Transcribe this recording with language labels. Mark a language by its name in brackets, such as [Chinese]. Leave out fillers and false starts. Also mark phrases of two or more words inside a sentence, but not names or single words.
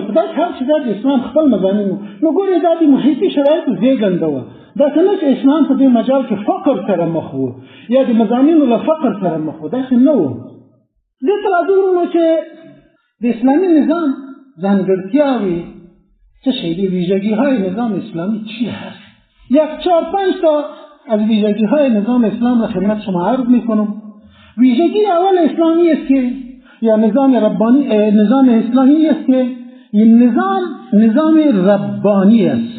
[Pashto] دا هر چې دا د اسلام خپل مضامین وو. نو ګورې دا د محیطي شرایطو زېږنده وه. داسې نه چې اسلام په دې مجال کې فقر سره مخ و یا د مضامینو له فقر سره مخ و، داسې نه و. دې ته راځو وروڼو چې د اسلامي نظام ځانګړتیاوې څه شی دي، [Persian] ویژگی‌های نظام اسلامی چی هست؟ یک 4-5 تا از ویژگی‌های نظام اسلام را خدمت شما عرض می‌کنم ویژگی اول اسلامی است که یا نظام اسلامی است که این نظام ربانی است.